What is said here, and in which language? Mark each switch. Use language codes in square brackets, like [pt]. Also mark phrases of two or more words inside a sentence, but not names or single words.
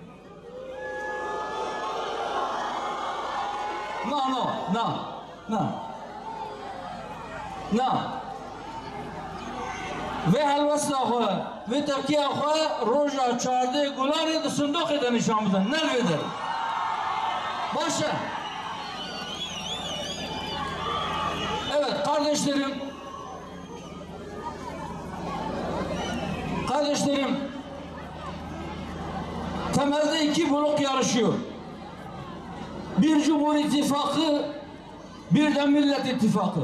[ku] Na. Vê helwesta xwe, vê tevkiya xwe roja çardê gulanê di sindoqê de nîşan bidin, nel vê derê. Baş e. [tr] Evet kardeşlerim, temelde iki blok yarışıyor. Bir Cumhur İttifakı, bir de Millet İttifakı.